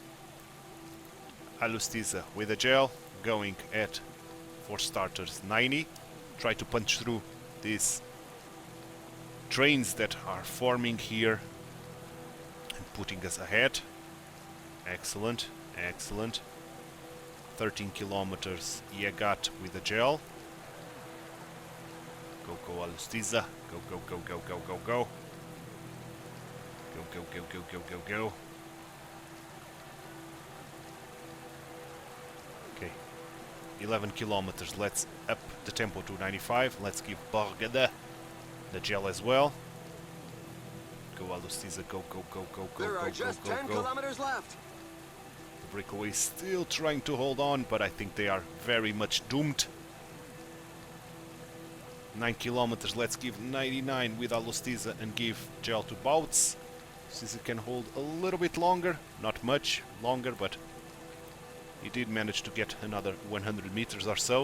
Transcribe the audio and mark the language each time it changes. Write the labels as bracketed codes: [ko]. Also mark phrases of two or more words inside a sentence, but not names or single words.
[en] Alustiza with a gel, going at, for starters, 90. Try to punch through these trains that are forming here and putting us ahead. Excellent, excellent. 13 kilometers, Yagat with a gel. Go, Alustiza. Go, go, go, go, go, go, go. Go, go, go, go, go, go, go. Okay. 11 kilometers. Let's up the tempo to 95. Let's give Borgada the gel as well. Go, Alustiza. Go, go, go, go, go, There go, are go, just go, 10 go. kilometers left. The breakaway is still trying to hold on, but I think they are very much doomed. 9 kilometers. Let's give 99 with Alustiza and give gel to Bouts. Since it can hold a little bit longer, not much longer, but he did manage to get another 100 meters or so.